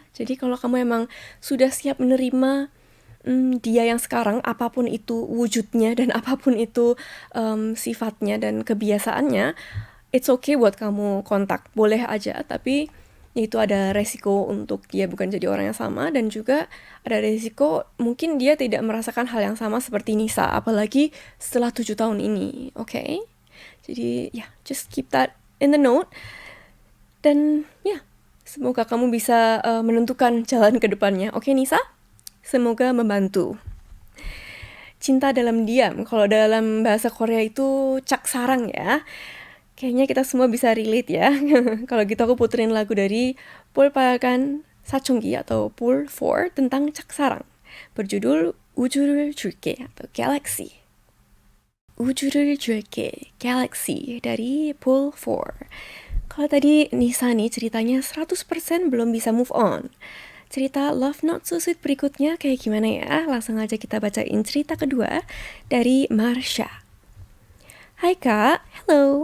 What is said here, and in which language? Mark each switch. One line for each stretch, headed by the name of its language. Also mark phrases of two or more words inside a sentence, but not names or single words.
Indonesian: Jadi kalau kamu emang sudah siap menerima dia yang sekarang, apapun itu wujudnya dan apapun itu sifatnya dan kebiasaannya,
English: it's okay
Indonesian: buat kamu kontak, boleh aja, tapi itu ada resiko untuk dia bukan jadi orang yang sama, dan juga ada resiko mungkin dia tidak merasakan hal yang sama seperti Nisa, apalagi setelah 7 tahun ini, oke? Jadi ya,
English: just keep that in the note,
Indonesian: dan ya, semoga kamu bisa menentukan jalan ke depannya, oke Nisa? Semoga membantu. Cinta dalam diam, kalau dalam bahasa Korea itu caksarang ya. Kayaknya kita semua bisa relate ya. Kalau gitu aku puterin lagu dari 볼빨간 사춘기 atau Pool 4 tentang caksarang. Berjudul 우주를 줄게 atau Galaxy. 우주를 줄게, Galaxy dari Pool 4. Kalau tadi Nisa nih ceritanya 100% belum bisa
English: move on.
Indonesian: Cerita Love Not So Sweet berikutnya kayak gimana ya? Langsung aja kita bacain cerita kedua dari Marsha. Hai Kak, hello.